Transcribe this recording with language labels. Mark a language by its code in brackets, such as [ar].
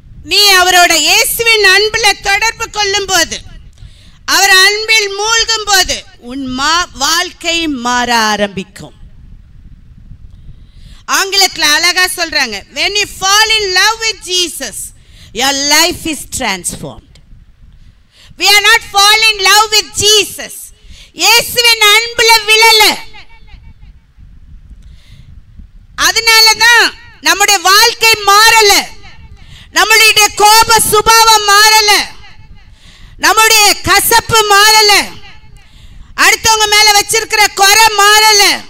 [ta] நீ அவரோட இயேசுவின் அன்பில் தொடர்பு கொள்ளும் போது, அவர் அன்பில் மூழ்கும் போது உன் வாழ்க்கை மாற ஆரம்பிக்கும். ஆங்கிலத்தில் அழகா சொல்றாங்க, [en] when you fall in love with Jesus, your life is transformed. We are not fall in love with Jesus. [ta] இயேசுவின் அன்பில் விழல. அதனாலதான் நம்முடைய வாழ்க்கை மாறல, நம்முடைய கோப சுபாவம் மாறல, நம்முடைய கசப்பு மாறல, அடுத்தவங்க மேல வச்சிருக்கிற குறை மாறல.